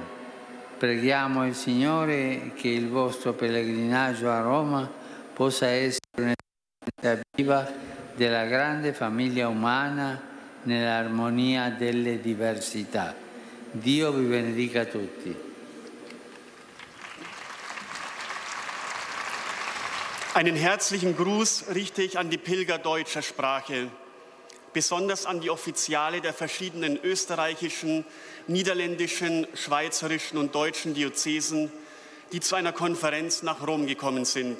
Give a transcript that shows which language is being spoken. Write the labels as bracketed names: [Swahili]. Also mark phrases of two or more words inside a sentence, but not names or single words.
[Italian] Preghiamo il Signore che il vostro pellegrinaggio a Roma possa essere un'esperienza viva della grande famiglia umana nell'armonia delle diversità. Dio vi benedica tutti. [German] Einen herzlichen Gruß richte ich an die Pilger deutscher Sprache, besonders an die Offiziale der verschiedenen österreichischen, niederländischen, schweizerischen und deutschen Diözesen, die zu einer Konferenz nach Rom gekommen sind.